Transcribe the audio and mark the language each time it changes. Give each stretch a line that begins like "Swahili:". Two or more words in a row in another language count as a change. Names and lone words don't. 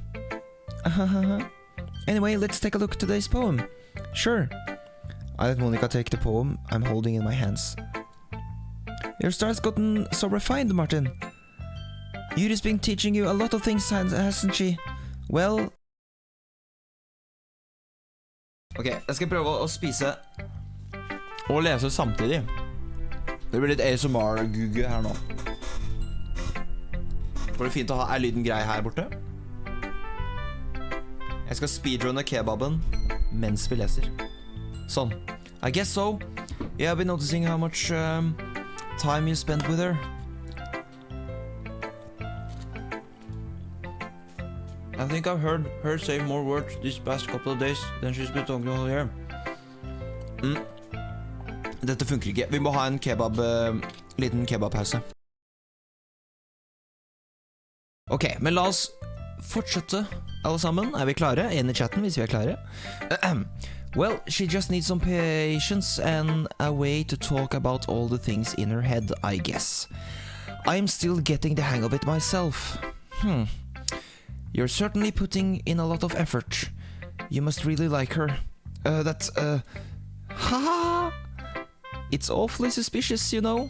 English: Anyway, let's take a look at today's poem. Sure. I let Monica take the poem I'm holding in my hands. Your style's gotten so refined, Martin. Yuri's been teaching you a lot of things, hasn't she? Well...
Norwegian: Ok, jeg skal prøve å spise og lese samtidig. Det blir litt ASMR-gugge her nå. Var det fint å ha lyden grei her borte? Jeg skal speedrunne kebaben mens vi leser.
English: Sånn. I guess so. Yeah, I've been noticing how much time you spent with her. I think I've heard her say more words these past couple of days than she's been talking all year.
Norwegian: Dette funker ikke. Vi må ha en liten kebabpause. Ok, men la oss fortsette alle sammen. Vi klare? En I chatten hvis vi klare.
English: Well, she just needs some patience and a way to talk about all the things in her head, I guess. I'm still getting the hang of it myself. You're certainly putting in a lot of effort. You must really like her. It's awfully suspicious, you know.